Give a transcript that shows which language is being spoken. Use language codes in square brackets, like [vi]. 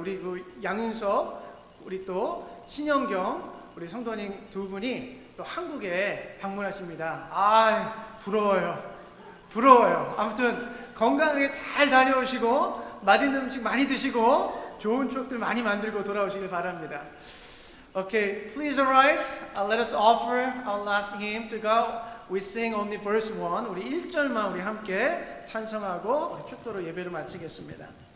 [ko] 우리 그 양윤석, 우리 또 신영경, 우리 성도님 두 분이 또 한국에 방문하십니다. 아, 부러워요. 아무튼 건강하게 잘 다녀오시고 맛있는 음식 많이 드시고 좋은 추억들 많이 만들고 돌아오시길 바랍니다. [en] Okay, please arise. Let us offer our last hymn to God. We sing only verse 1. [ko] 우리 1절만 우리 함께 찬송하고 축도로 예배를 마치겠습니다.